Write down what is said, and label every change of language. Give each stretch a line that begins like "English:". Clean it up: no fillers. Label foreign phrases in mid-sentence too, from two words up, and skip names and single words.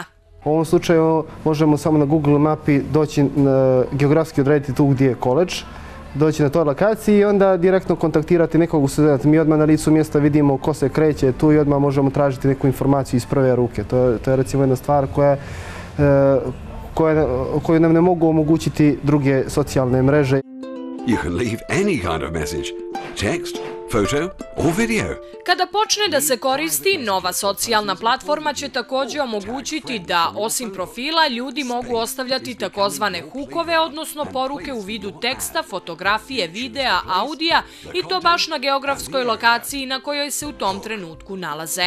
Bosnian: U ovom slučaju možemo samo na Google mapi doći geografski odrediti tu gdje je koledž, doći na toj lokaciji i onda direktno kontaktirati nekog u studenta. Mi odmah na licu mjesta vidimo ko se kreće tu i odmah možemo tražiti neku informaciju iz prve ruke. To je recimo jedna stvar koju nam ne mogu omogućiti druge socijalne mreže.
English: You can leave any kind of message, text, photo or video.
Bosnian: Kada počne da se koristi, nova socijalna platforma će također omogućiti da, osim profila, ljudi mogu ostavljati takozvane hookove, odnosno poruke u vidu teksta, fotografije, videa, audija i to baš na geografskoj lokaciji na kojoj se u tom trenutku nalaze.